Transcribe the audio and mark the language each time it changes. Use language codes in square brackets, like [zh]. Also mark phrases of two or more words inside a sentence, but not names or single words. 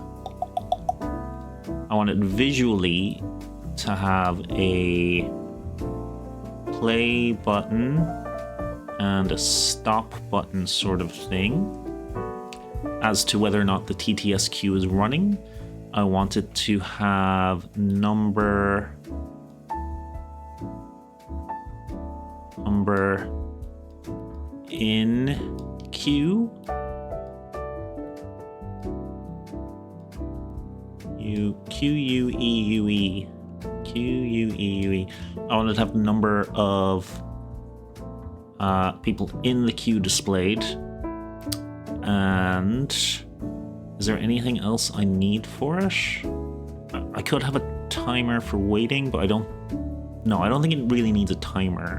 [en] I want it visually to have a play button and a stop button sort of thing. As to whether or not the TTS queue is running, I want it to have number in queue. Q-U-E-U-E. Q-U-E-U-E. I want it to have the number of people in the queue displayed. And is there anything else I need for it? I could have a timer for waiting, but I don't think it really needs a timer.